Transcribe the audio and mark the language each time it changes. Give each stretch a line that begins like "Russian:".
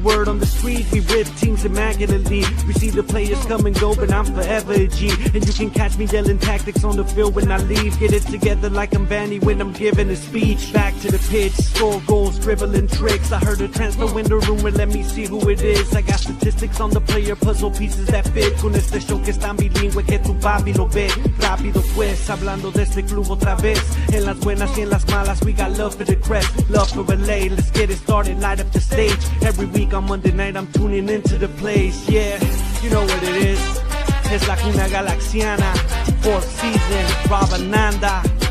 English: Word on the street, we rip teams immaculately. We see the players come and go, but I'm forever a G. And you can catch me yelling tactics on the field when I leave. Get it together like I'm Vanny when I'm giving a speech. Back to the pitch, score goals, dribbling tricks. I heard a transfer window rumor, let me see who it is. I got statistics on the player, puzzle pieces that fit.
Spanish: Con este show que es tan bilingüe que tu papi lo ve. Rápido pues, hablando de este club otra vez. En las buenas y en las malas,
English: we got love for the crest, love for LA. Let's get it started, light up the stage. Every week on Monday night I'm tuning into the place. Yeah, you know what it is. It's La Cuna Galaxiana, 4th season, Rabananda.